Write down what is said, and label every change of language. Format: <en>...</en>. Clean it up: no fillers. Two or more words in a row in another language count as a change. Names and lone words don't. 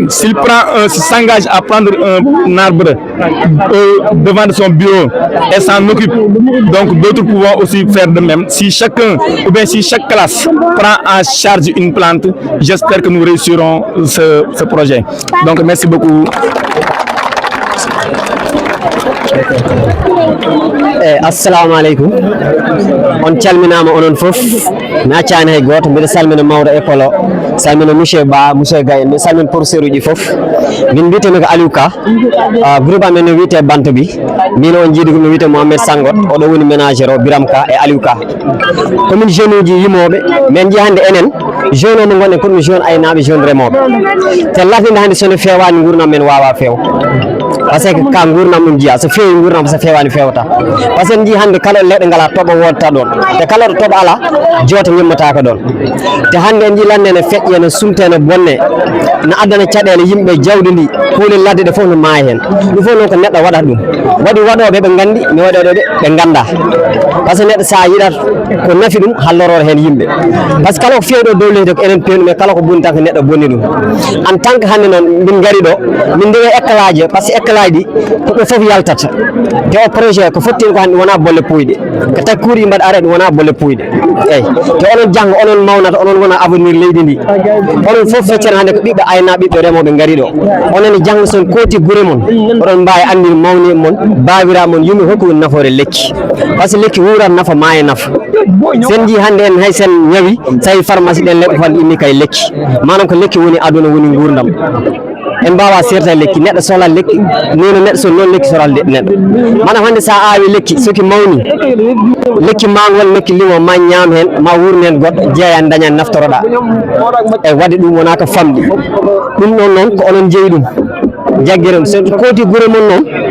<fr>S'il s'engage à prendre un arbre devant de son bureau et s'en occupe, donc d'autres pourront aussi faire de même. Si chacun ou bien si chaque classe prend en charge une plante, j'espère que nous réussirons ce projet. Donc merci beaucoup.</fr> <ar>Assalamu alaikum.</ar> <ff>On calminama onon fof naccani hay goto mbiɗa salmina mawɗo école o salmina monsieur Ba monsieur Gaye mi salmina professeur uji fof min mbiyetemi ko Aliou Ka groupe amen no wiyete Bantabi min on jiiɗi ko no wiyete Mohamed Sangot oɗo woni ménagére o Biram Ka e Aliou Ka komin jeune uji yimoɓe min jii hannde enen jeune omo gonɗen komin jeune aynaɓe jeune remoɓe te latinde hannde sono fewani gurdam men wawa few</ff> <fr>par ce que</fr> <ff>ka gurdam ɗum jiya so fewi gurdam so fewani fewta</ff> <fr>par ce que</fr> <ff>en jii hannde kala leɗɗe ngala toɓo wodta ɗon te kala ɗo toɓo ala jooto ñammataka ɗon te hannde en jii lande ne feƴƴi ene sumte ne bonne ne addana caɗele yimɓe jawdi ndi kuule ladde ɗe fof no maayi hen ɗum fof noon ko neɗɗo waɗata ɗum waɗi waɗoɓe ɓe gandi mi waɗoɓe ɓe ganda</ff> <fr>par ce que</fr> <ff>neɗɗo sa yiɗat ko nafi ɗum hallorore hen yimɓe</ff> <fr>par ce que</fr> <ff>kala ko fewɗo dow leydi ko enen pewni mais kala ko boni tan ko neɗɗo bonni ɗum</ff> <fr>en tant que</fr> <ff>hannde noon min gari ɗo min ndewe éclaje</ff> <fr>par ce que</fr> <ff>éclaje ɗi ko ɓe fof yaltata te o projet ko fottino ko hannde wona bolle puyɗe ko tawi kuuri mbaɗa ara ɗum wona bolle puyɗe eyyi te onon janggo onon mawnata onon wona avenir leydi ndi onon fof feccere hannde ko ɓiɓɓe ayna ɓiɓɓe remoɓe gari ɗo onon janggo son kooti guure mon oɗon mbawi andin mawni mon babira mon yummi hokko woni nafoore lekki</ff> <fr>par ce que</fr> <ff>lekki wuurat nafa ma e nafa sen jii hannde en hay sen ñawi tawi pharmacie ɗen leɗɗo fan inni kay lekki manam ko lekki woni aduna woni gurdam en mbawa serta lekki neɗɗo sohla lekki nono neɗɗo so noon lekki sohla neɗɗo manam hannde sa awi lekki soki mawni lekki mangol lekki limo ma ñaam hen ma wurni hen goɗɗo jeeyani dañani naftoroɗa e wadde ɗum wona ko famɗi ɗum ɗon noon ko onon jeeyi ɗum jagguere so kooti guure mon noon</ff>